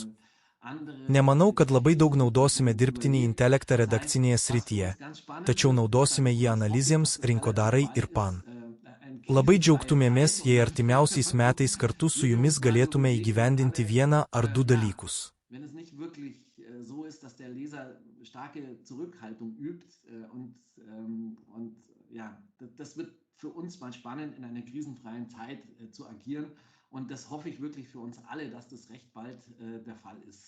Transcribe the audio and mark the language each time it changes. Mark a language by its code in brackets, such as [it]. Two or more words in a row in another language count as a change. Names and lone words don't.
[lt] Nemanau, kad labai daug naudosime dirbtinį intelektą redakcinėje srityje, tačiau naudosime jį analizėms, rinkodarai ir pan. Labai džiaugtumėmės, jei artimiausiais metais kartu su jumis galėtume įgyvendinti 1 ar 2 dalykus. [de] Wenn es nicht wirklich so ist, dass der Leser starke Zurückhaltung übt und ja, das wird für uns mal spannend, in einer krisenfreien Zeit zu agieren und das hoffe ich wirklich für uns alle, dass das recht bald der Fall ist.